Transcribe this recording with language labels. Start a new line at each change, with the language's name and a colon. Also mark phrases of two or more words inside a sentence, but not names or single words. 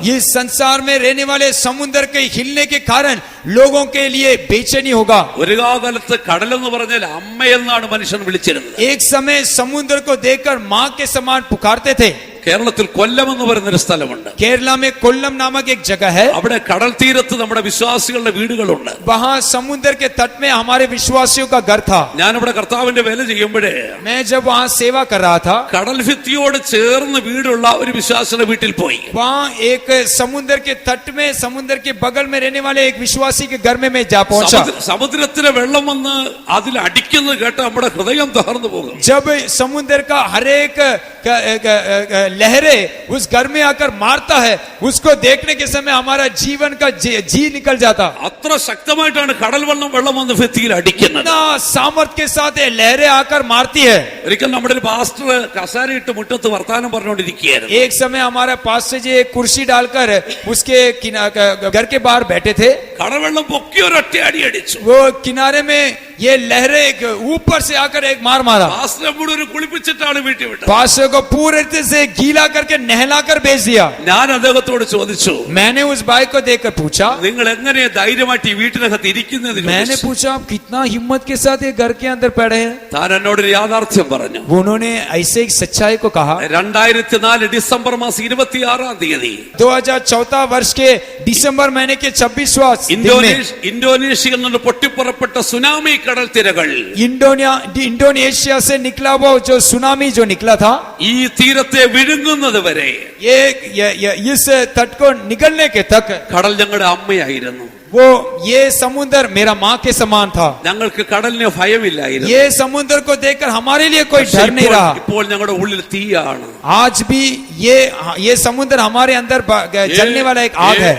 Hindi: इस संसार में रहने वाले समुद्र के हिलने के कारण लोगों के लिए बेचैनी होगा।
Malayalam: ഒരു കാലത്ത് കടലെന്ന് പറഞ്ഞാൽ അമ്മയെന്നാണ് മനുഷ്യൻ വിളിച്ചിരുന്നത്.
Hindi: एक समय समुद्र को देखकर माँ के समान पुकारते थे।
Malayalam: കേരളത്തിൽ കൊല്ലം എന്ന് പറയുന്നൊരു സ്ഥലമുണ്ട്.
Hindi: केरला में कोल्लम नामक एक जगह है।
Malayalam: അവിടെ കടൽ തീരത്ത് നമ്മുടെ വിശ്വാസികളുടെ വീടുകളുണ്ട്.
Hindi: वहाँ समुद्र के तट में हमारे विश्वासियों का घर था।
Malayalam: ഞാനിവിടെ കർത്താവിന്റെ വേല ചെയ്യുമ്പോഴേ
Hindi: मैं जब वहाँ सेवा कर रहा था,
Malayalam: കടൽ ഭിത്തിയോട് ചേർന്ന് വീടുള്ള ഒരു വിശ്വാസിയുടെ വീട്ടിൽ പോയി.
Hindi: वहाँ एक समुद्र के तट में समुद्र के बगल में रहने वाले एक विश्वासी के घर में मैं जा पहुंचा।
Malayalam: സമുദ്രത്തിലെ വെള്ളം വന്ന് അതിൽ അടിക്കുന്നത് കേട്ട് നമ്മുടെ ഹൃദയം തകർന്നു പോകും.
Hindi: जब समुद्र का हर एक लहरें उस घर में आकर मारता है, उसको देखने के समय हमारा जीवन का जी निकल जाता।
Malayalam: അത്ര ശക്തമായിട്ടാണ് കടൽ വെള്ളം വന്ന് ഭിത്തിയിൽ അടിക്കുന്നത്.
Hindi: इतना सामर्थ के साथ ये लहरें आकर मारती है।
Malayalam: ഒരിക്കൽ നമ്മുടെ ഒരു പാസ്റ്റർ കസാരയിട്ട് മുറ്റത്ത് വർത്താനം പറഞ്ഞുകൊണ്ടിരിക്കുകയായിരുന്നു.
Hindi: एक समय हमारा पास्टर जी एक कुर्सी डालकर उसके घर के बाहर बैठे थे।
Malayalam: കടൽവെള്ളം പൊക്കി ഒരൊറ്റ അടി അടിച്ചു.
Hindi: वो किनारे में ये लहरें ऊपर से आकर एक मार मारा।
Malayalam: പാസ്റ്ററെ മുഴുവൻ ഒരു കുളിപ്പിച്ചിട്ടാണ് വീട്ടിൽ വിട്ടത്.
Hindi: पास्टर को पूरे तरह से गीला करके नहलाकर भेज दिया।
Malayalam: ഞാൻ അദ്ദേഹത്തോട് ചോദിച്ചു,
Hindi: मैंने उस भाई को देखकर पूछा,
Malayalam: നിങ്ങൾ എങ്ങനെയാ ധൈര്യമായിട്ട് ഈ വീട്ടിനകത്ത് ഇരിക്കുന്നത്?
Hindi: मैंने पूछा आप कितना हिम्मत के साथ ये घर के अंदर पड़े हैं।
Malayalam: താൻ എന്നോടൊരു യാഥാർത്ഥ്യം പറഞ്ഞു.
Hindi: उन्होंने ऐसे एक सच्चाई को कहा।
Malayalam: 2004 ഡിസംബർ മാസം 26-ാം തീയതി
Hindi: 2014 वर्ष के दिसंबर महीने के 26वां दिन में
Malayalam: ഇന്തോനേഷ്യയിൽ നിന്ന് പൊട്ടിപ്പുറപ്പെട്ട സുനാമി കടൽ തിരകൾ
Hindi: इंडोनेशिया से निकला वो जो सुनामी जो निकला था,
Malayalam: ഈ തീരത്തെ വിഴുങ്ങുന്നത് വരെ
Hindi: ये इस तट को निकलने के तक
Malayalam: കടൽ ഞങ്ങളുടെ അമ്മയായിരുന്നു.
Hindi: वो ये समुद्र मेरा माँ के समान था।
Malayalam: ഞങ്ങൾക്ക് കടലിന് ഭയമില്ലായിരുന്നു.
Hindi: ये समुद्र को देखकर हमारे लिए कोई
Malayalam: പക്ഷേ
Hindi: डर नहीं रहा।
Malayalam: ഇപ്പോൾ ഞങ്ങളുടെ ഉള്ളിൽ തീയാണ്.
Hindi: आज भी ये समुद्र हमारे अंदर जलने वाला एक आग है।